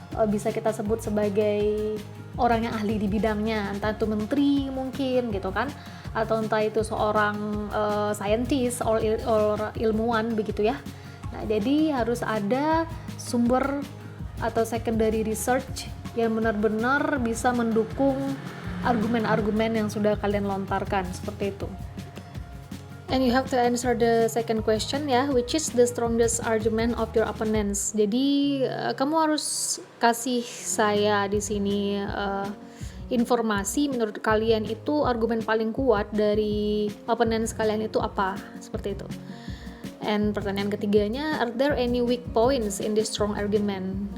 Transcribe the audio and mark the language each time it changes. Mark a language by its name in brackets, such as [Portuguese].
[Indonesian] bisa kita sebut sebagai orang yang ahli di bidangnya, entah itu menteri mungkin gitu kan, atau entah itu seorang scientist or ilmuwan begitu ya. Nah, jadi harus ada sumber atau secondary research yang benar-benar bisa mendukung argumen-argumen yang sudah kalian lontarkan seperti itu. [English] And you have to answer the second question ya, which is the strongest argument of your opponents. [Indonesian] Jadi kamu harus kasih saya di sini informasi menurut kalian itu argumen paling kuat dari opponents kalian itu apa, seperti itu. And pertanyaan ketiganya, [English] are there any weak points in this strong argument?